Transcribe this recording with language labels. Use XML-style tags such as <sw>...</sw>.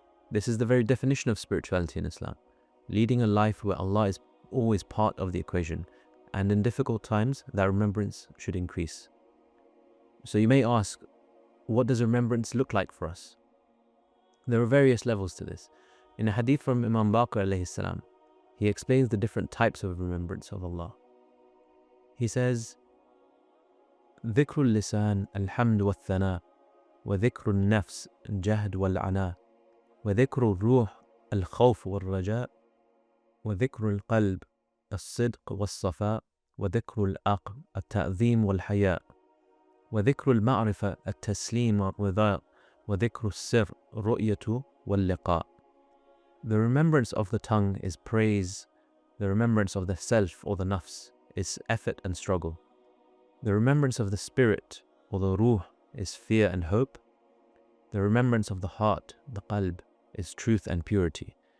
<en>This is the very definition of spirituality in Islam, leading a life where Allah is always part of the equation, and in difficult times that remembrance should increase. So you may ask, what does remembrance look like for us? There are various levels to this. In a hadith from Imam Baqir alayhi salam, he explains the different types of remembrance of Allah. He says,</en> <ar>ذكر اللسان الحمد والثناء وذكر النفس الجهد والعناء وذكر الروح الخوف والرجاء وذكر القلب الصدق والصفاء وذكر العقل التعظيم والحياء وذكر المعرفة التسليم والرضا وذكر السر الرؤية واللقاء.</ar> <en>The remembrance of the tongue is praise. The remembrance of the self or the nafs is effort and struggle. The remembrance of the spirit or the ruh is fear and hope. The remembrance of the heart, the qalb, is truth and purity.</en>